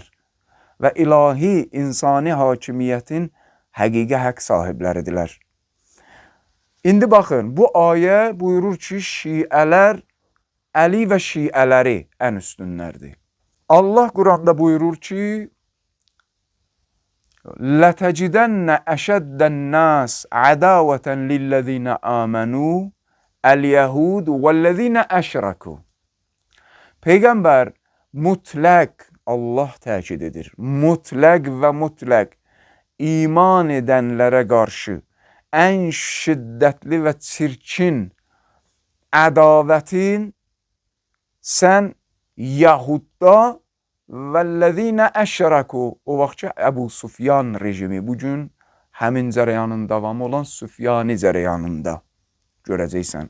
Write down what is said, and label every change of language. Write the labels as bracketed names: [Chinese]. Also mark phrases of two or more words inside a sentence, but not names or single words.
[Azerbaijani] Və ilahi insani hakimiyyətin həqiqi haqq sahibləridirlər. İndi baxın, bu ayə buyurur ki, şiələr, Əli və şiələri ən üstünlərdir. Allah Quranda buyurur ki, [Arabic] لَتَجِدَنَّ أَشَدَّ النَّاسِ عَدَاوَةً لِلَّذِينَ آمَنُوا الْيَهُودُ وَالَّذِينَ أَشْرَكُوا. [Azerbaijani] Peyğəmbər mütləq, Allah təkid edir, mütləq və mütləq iman edənlərə qarşı ən şiddətli və çirkin ədavətin sən Yahudda [Arabic] والذين أشركوا, [Azerbaijani] o vaxt ki, Əbu Sufyan rejimi, bugün həmin cərəyanın davamı olan Süfyani cərəyanında görəcəksən.